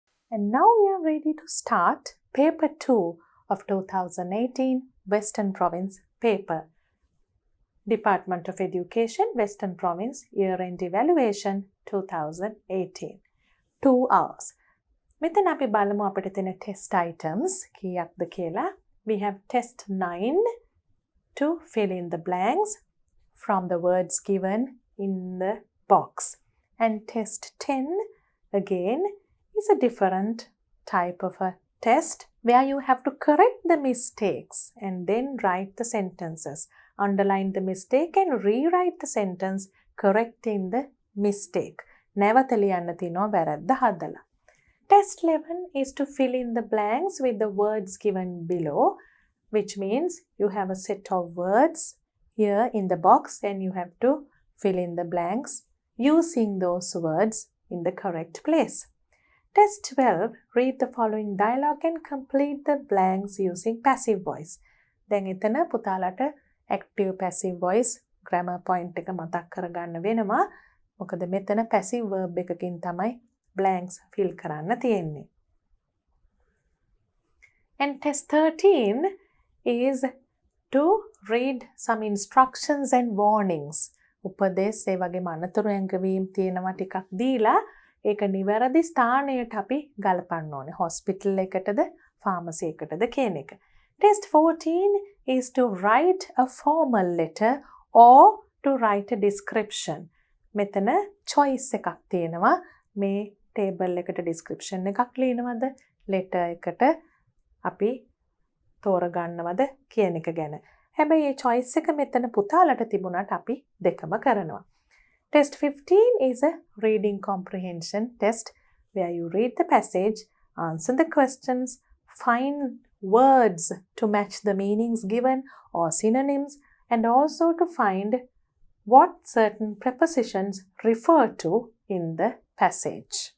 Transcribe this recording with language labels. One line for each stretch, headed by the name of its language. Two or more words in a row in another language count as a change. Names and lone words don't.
English: And now we are ready to start paper 2 of 2018 Western Province paper. Department of Education, Western Province, Year-End Evaluation 2018. 2 hours.
Sinhala: මෙතන අපි බලමු අපිට තියෙන
English: test items
Sinhala: කීයක්ද කියලා.
English: We have test 9 to fill in the blanks from the words given in the box. And test 10 again is a different type of a test where you have to correct the mistakes and then write the sentences. Underline the mistake and rewrite the sentence correcting the mistake.
Sinhala: නැවත ලියන්න තියෙනවා වැරද්ද හදලා.
English: Test 11 is to fill in the blanks with the words given below, which means you have a set of words here in the box and you have to fill in the blanks using those words in the correct place. Test 12, read the following dialogue and complete the blanks using passive voice.
Sinhala: දැන් එතන පුතාලට
English: active passive voice grammar point
Sinhala: එක මතක් කරගන්න වෙනවා. මොකද මෙතන
English: passive verb
Sinhala: එකකින් තමයි
English: blanks fill
Sinhala: කරන්න තියෙන්නේ.
English: And test 13 is to read some instructions and warnings.
Sinhala: උපදේශ ඒ වගේම අනතුරු ඇඟවීම් තියෙනවා ටිකක් දීලා ඒක නිවැරදි ස්ථානයට අපි ගලපන්න ඕනේ. hospital එකටද pharmacy එකටද කියන එක.
English: Test 14 is to write a formal letter or to write a description.
Sinhala: මෙතන choice එකක් තියෙනවා. මේ table එකට description එකක් ලියනවද? letter එකට අපි තෝරගන්නවද කියන එක ගැන. හැබැයි මේ choice එක මෙතන පුතාලට තිබුණාට අපි දෙකම කරනවා.
English: Test 15 is a reading comprehension test where you read the passage, answer the questions, find words to match the meanings given or synonyms, and also to find what certain prepositions refer to in the passage.